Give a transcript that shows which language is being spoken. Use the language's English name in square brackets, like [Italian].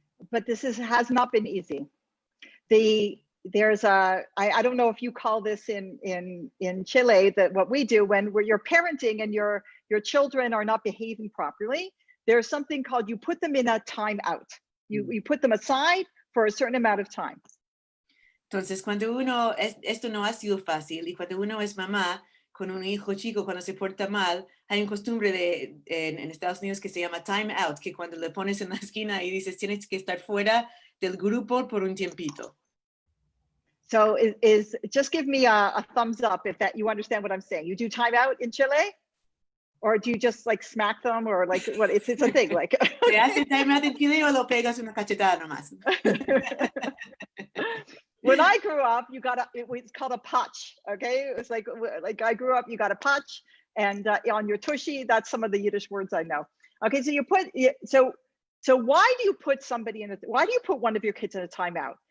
[English] But this has not been easy. There's I don't know if you call this in Chile, that what we do when you're parenting and your children are not behaving properly, there's something called, you put them in a timeout. You put them aside for a certain amount of time. [Spanish] Entonces, cuando esto no ha sido fácil, y cuando uno es mamá con un hijo chico, cuando se porta mal, hay una costumbre en Estados Unidos que se llama time out, que cuando le pones en la esquina y dices, tienes que estar fuera del grupo por un tiempito. [English] So just give me a thumbs up if that you understand what I'm saying. You do time out in Chile? Or do you just like smack them, or like what? It's a thing like. [Spanish] ¿Se hace time out en Chile o lo pegas una cachetada nomás? [English] When I grew up, it was called a patch. Okay, it's like I grew up, you got a patch, and on your tushy, that's some of the Yiddish words I know. Okay, so you put so why do you put why do you put one of your kids in a timeout?